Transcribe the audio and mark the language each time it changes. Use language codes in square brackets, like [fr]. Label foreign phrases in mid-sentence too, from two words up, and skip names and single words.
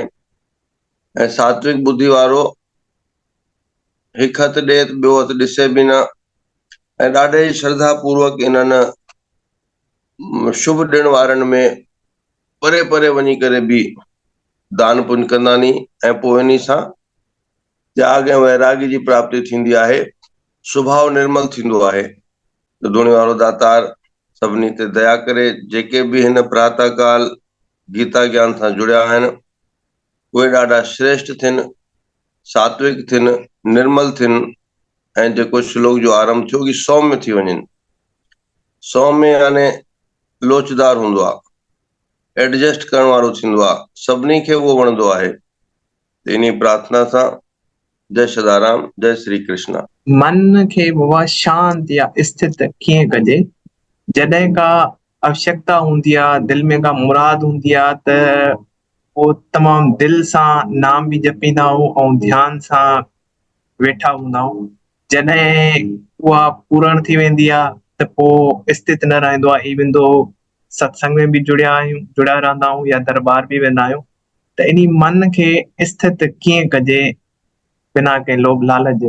[sd] ऐं सात्विक बुद्धि वारो हिकु हथु ॾे त ॿियो हथु ॾिसे बि न, ऐं ॾाढे ई श्रद्धा पूर्वक इन्हनि शुभ ॾिण वारनि में परे परे वञी करे बि दान पुण्य कंदा नी। ऐं पोइ इन सां त्याग ऐं वैराग्य जी प्राप्ति थींदी आहे, स्वभाव निर्मल थींदो आहे। त धुणी वारो दातार सभिनी ते दया करे। जेके बि हिन प्रातः काल गीता ज्ञान सां जुड़िया आहिनि उहे ॾाढा श्रेष्ठ थियनि, सात्विक थियनि, निर्मल थियनि, ऐं जेको श्लोक जो आरंभ थियो कि सौम्य थी वञनि। सौम्य यानी लोचदार हूंदो आहे, एडजस्ट करण वारो थींदो आहे, सभिनी खे उहो वणंदो आहे। इन प्रार्थना सां जय सदाराम, जय श्री कृष्ण। मन खे बाबा शांति या स्थित कीअं कजे? जॾहिं का आवश्यकता हूंदी आहे, दिलि में का मुराद हूंदी आहे, त पोइ तमामु दिलि सां नाम बि जपींदा आहियूं ऐं ध्यान सां वेठा हूंदा आहियूं। जॾहिं उहा पूर्ण थी वेंदी आहे त पोइ स्थित न रहंदो आहे। इवन दो सत्संग में बि जुड़िया रहंदा आहियूं या दरबार बि वेंदा आहियूं, त इन मन खे स्थित कीअं कजे बिना कंहिं लोभ लालच जे?